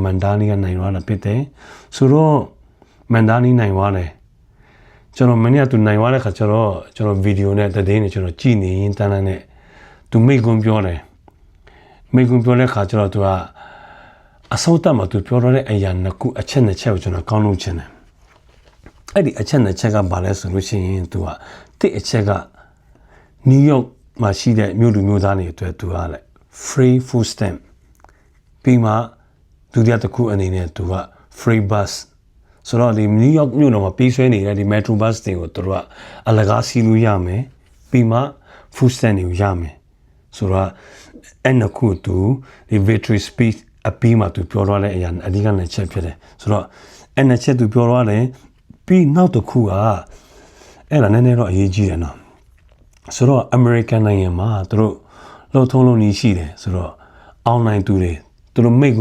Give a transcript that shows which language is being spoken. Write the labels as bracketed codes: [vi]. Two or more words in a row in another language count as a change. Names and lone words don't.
[my] မန်ဒါနီကနိုင်သွားတာဖြစ်တယ်ဆိုတော့မန်ဒါနီနိုင်သွားတယ်ကျွန်တော်မနေ့ကသူနိုင်သွားတဲ့ခါကျတော့ကျွန်တော်ဗီဒီယိုနဲ့သတင်းနဲ့ကျွန်တော်ကြည့်နေရင်တန်းတန်းနဲ့သူမိတ်ကွန်းပြောတယ်မိတ်ကွန်းပြောတဲ့ခါကျတော့သူကအစိုးတက်မှာသူပြောတော့တဲ့အရာနှစ်ခုအချက်နှစ်ချက်ကိုကျွန်တော်ကောင်းလို့ချင်တယ်အဲ့ဒီအချက်နှစ်ချက်ကဘာလဲဆိုလို့ ရှိရင်သူကတစ်အချက်ကနယူးယောက်မှာရှိတဲ့မြို့လူမျိုးသားတွေအတွက်သူကလည်း [en] free food stamp [my] ပြီးမှဒုတိယတစ်ခုအနေနဲ့သူက [en] free bus [my] ဆိုတော့ဒီ New York မြို့တော်မှာပြေးဆွဲနေတဲ့ဒီ [en] metro bus [my] တွေကိုသူတို့ကအလကားစီးလို့ရ မယ်ပြီးမှ [en] food stamp [my] တွေကိုရမယ်ဆိုတော့အဲ့နှစ်ခုသူဒီ [en] victory speech [my] အပြီးမှသူပြောတော့တဲ့အရာအဓိကနှစ်ချက်ဖြစ်တယ်ဆိုတော့အဲ့နှစ်ချက်သူပြောတော့တယ်ပြီးနောက်တစ် ခုကအဲ့ဒါနည်းနည်းတော့အရေးကြီးတယ်နော်ဆိုတော့ American နိုင်ငံမှာသူတို့လှုပ်ထုံးလုံးကြီးရှိတယ်ဆိုတော့အောင်နိုင်သူတွေသူတို့မိတ်ကွ